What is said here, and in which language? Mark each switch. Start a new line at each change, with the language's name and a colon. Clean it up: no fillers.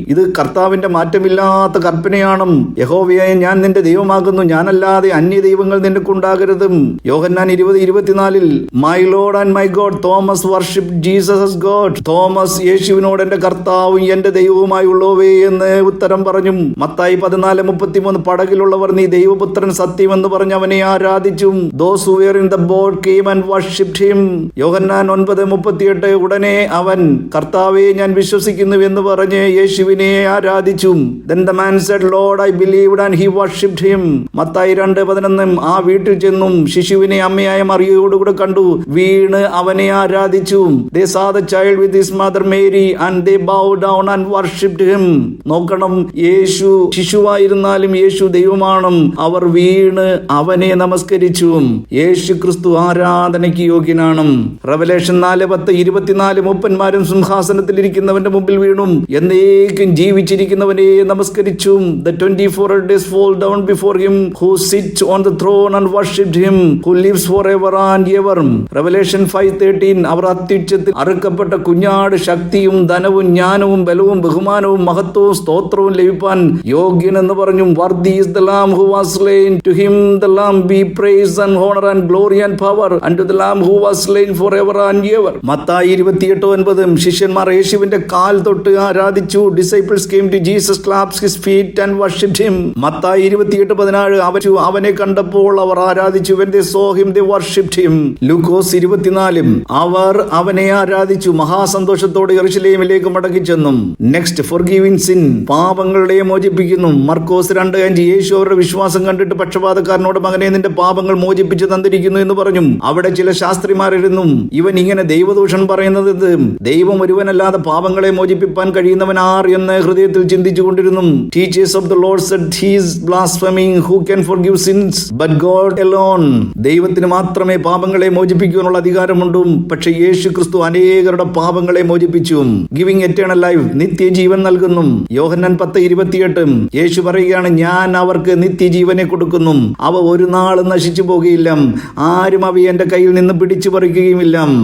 Malayalam: ഇത് കർത്താവിന്റെ മാറ്റമില്ലാത്ത കൽപ്പനയാണ്. യഹോവയെ ഞാൻ നിന്റെ ദൈവമാകുന്നു, ഞാനല്ലാതെ അന്യ ദൈവങ്ങൾ നിനക്കുണ്ടാകരുത്. യോഹന്നാൻ 20:24
English: My lord and my God, Thomas worship Jesus as God.
Malayalam: Thomas യേശുവിനോട് എന്റെ കർത്താവും എന്റെ ദൈവവുമായുള്ളവേ എന്ന് ഉത്തരം പറഞ്ഞു. മത്തായി 14:33 പടകിലുള്ളവർ നീ ദൈവപുത്രൻ സത്യമെന്ന് പറഞ്ഞ് അവനെ ആരാധിച്ചു.
English: Those who were in the boat came and worshipped him.
Malayalam: യോഹന്നാൻ 9:38 ഉടനെ അവൻ കർത്താവേ ഞാൻ വിശ്വസിക്കുന്നു എന്ന് പറഞ്ഞ് യേശുവിനെ ആരാധിച്ചു.
English: Then the man said, Lord, I believed, and he worshipped him.
Malayalam: Mathai 2:11 ആ വീട്ടിൽ ചെന്നും ശിശുവിനെ അമ്മയായ മറിയയോടുകൂടെ കണ്ടു, വീണ് അവനെ ആരാധിച്ചു.
English: They saw the child with his mother Mary and they bowed down and worshipped him.
Malayalam: നോക്കണം, യേശു ശിശുവായിരുന്നാലും യേശു ദൈവമാണ്. അവർ വീണ് അവനെ നമസ്കരിച്ചു. യേശു ക്രിസ്തു ആരാധനയ്ക്ക് യോഗ്യനാണ്. റെവലേഷൻ 4:10-24 മൂപ്പന്മാരും സിംഹാസനത്തിൽ ഇരിക്കുന്നവന്റെ മുമ്പിൽ വീണു എന്നേക്കും ജീവിച്ചിരിക്കുന്നവനെ നമസ്കരിച്ചു.
English: The 24 elders fall down before him who sits on the throne and worshipped him who lives forever and ever.
Malayalam: Revelation 5:13 അവർ അത്യുച്ചത്തിൽ അറുക്കപ്പെട്ട കുഞ്ഞാട് ശക്തിയും ധനവും ജ്ഞാനവും ബലവും ബഹുമാനവും മഹത്വവും സ്തോത്രവും ലഭിപ്പാൻ യോഗ്യനെന്ന് പറഞ്ഞു.
English: Worthy is the Lamb who was slain. To him the Lamb be praise and honor and glory and power, and to the Lamb who was slain forever and ever.
Malayalam: Mathai 28:9 ശിഷ്യന്മാർ യേശുവിന്റെ കാൽ തൊട്ട് ആരാധിച്ചു.
English: Disciples came to Jesus, clasped his feet and worshipped him.
Malayalam: Mathai 28:14 അവനെ കണ്ടപ്പോൾ അവർ ആരാധിച്ചു.
English: When they saw him they worshipped him.
Malayalam: ലൂക്കോസ് 24 അവർ അവനെ ആരാധിച്ചു. മഹാസന്തോഷത്തോടെ യെരൂശലേമിലേക്ക് മടങ്ങിച്ചെന്നും.
English: next forgiving sin
Malayalam: പാപങ്ങളെ മോചിപ്പിക്കുന്നു. മർക്കോസ് 2:5 യേശു അവരുടെ വിശ്വാസം കണ്ടിട്ട് പക്ഷപാതക്കാരനോട് മകനെ നിന്റെ പാപങ്ങൾ മോചിപ്പിച്ചു തന്നിരിക്കുന്നു എന്ന് പറഞ്ഞു. അവിടെ ചില ശാസ്ത്രിമാരിരുന്നു, ഇവൻ ഇങ്ങനെ ദൈവദൂഷണം പറയുന്നത് ദൈവം ഒരുവനല്ലാതെ പാപങ്ങളെ മോചിപ്പിക്കാൻ കഴിയുന്നവൻ ആർ എന്ന് ഹൃദയത്തിൽ ചിന്തിച്ചു കൊണ്ടിരുന്നു.
English: Teachers of the Lord said he is blaspheming. Who can forgive sins but God alone?
Malayalam: ദൈവത്തിന് മാത്രമേ പാപങ്ങളെ മോചിപ്പിക്കാനുള്ള അധികാരമുണ്ട്. പക്ഷെ യേശു ക്രിസ്തു അനേകരുടെ പാപങ്ങളെ മോചിപ്പിച്ചു.
English: giving eternal life
Malayalam: നിത്യജീവൻ നൽകുന്നു. യോഹന്നാൻ 10:28 യേശു പറയുകയാണ്, ഞാൻ അവർക്ക് നിത്യജീവനെ കൊടുക്കുന്നു. അവ ഒരു നാളും നശിച്ചു പോകുകയില്ല, ആരും അവ എന്റെ കയ്യിൽ നിന്ന് പിടിച്ചു പറിക്കുകയുമില്ല.